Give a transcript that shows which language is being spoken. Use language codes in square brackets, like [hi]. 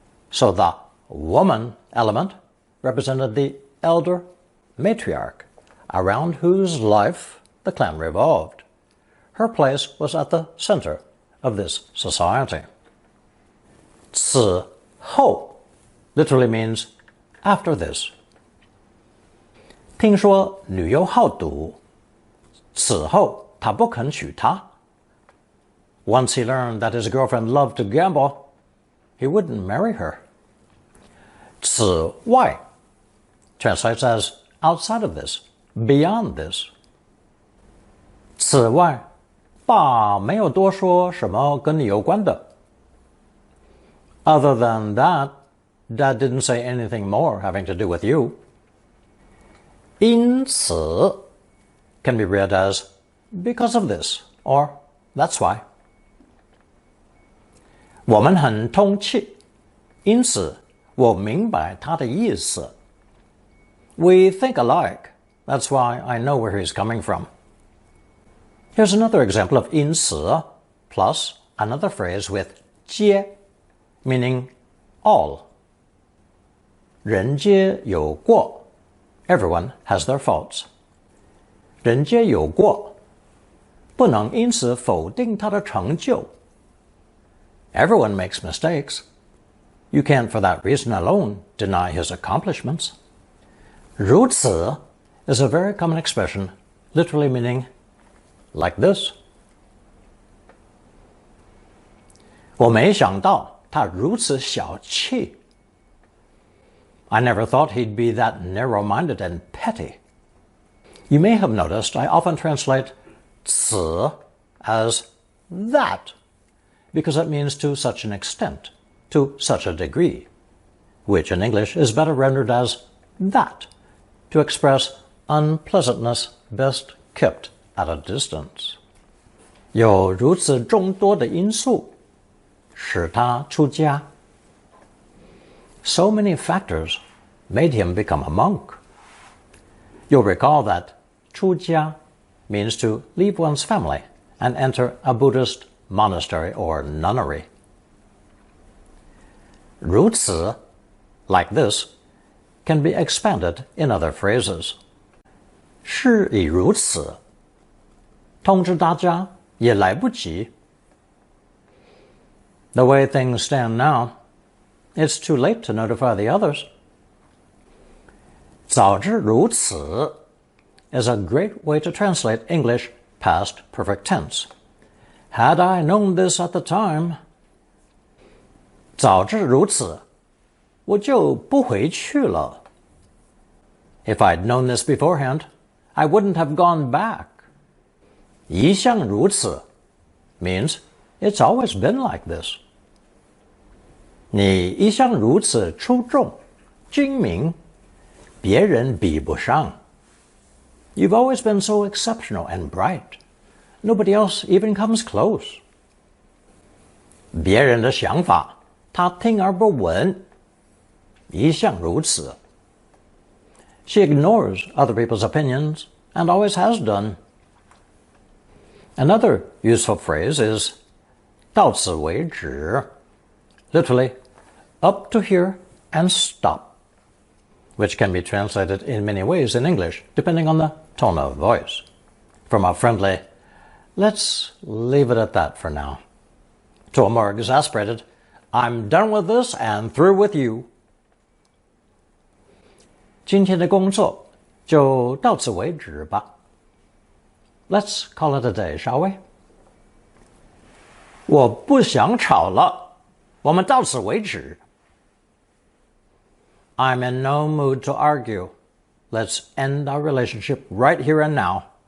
[en] So the woman element represented the elder matriarch, around whose life the clan revolved. Her place was at the center of this society. 此后 literally means after this. [zh] 听说女优好赌，此后他不肯娶她。 [en] Once he learned that his girlfriend loved to gamble, he wouldn't marry her. 此外 translates as outside of this, beyond this. [zh] 此外，爸没有多说什么跟你有关的。 [en] Other than that, Dad didn't say anything more having to do with you. 因此 can be read as because of this, or that's why. [zh] 我们很通气，因此我明白他的意思。 [en] We think alike. That's why I know where he's coming from. Here's another example of 因此 plus another phrase with 皆, meaning all. [zh] 人皆有过, [en] everyone has their faults. [zh] 人皆有过, 不能因此否定他的成就. [en] Everyone makes mistakes. You can't for that reason alone deny his accomplishments. 如此 is a very common expression, literally meaning like this. [zh] 我没想到他如此小气. [en] I never thought he'd be that narrow-minded and petty. You may have noticed I often translate 此 as that, because it means to such an extent, to such a degree, which in English is better rendered as that, to express unpleasantness best kept at a distance. [zh] 有如此众多的因素使他出家. [en] So many factors made him become a monk. You'll recall that 出家 means to leave one's family and enter a Buddhist monastery or nunnery. 如此, like this, can be expanded in other phrases. [zh] 事已如此, 通知大家也来不及. [en] The way things stand now, it's too late to notify the others. 早知如此 is a great way to translate English past perfect tense. Had I known this at the time, [zh] 早知如此，我就不回去了. [en] If I'd known this beforehand, I wouldn't have gone back. 一向如此 means it's always been like this. [zh] 你一向如此出众、精明，别人比不上. [en] You've always been so exceptional and bright. Nobody else even comes close. [zh] 别人的想法他听而不闻，一向如此. [en] She ignores other people's opinions and always has done. Another useful phrase is 到此为止, literally up to here and stop, which can be translated in many ways in English, depending on the tone of voice. From a friendly, let's leave it at that for now, to a more exasperated, I'm done with this and through with you. [zh] 今天的工作就到此为止吧. [en] Let's call it a day, shall we? [zh] 我不想吵了，我们到此为止. [en] I'm in no mood to argue. Let's end our relationship right here and now.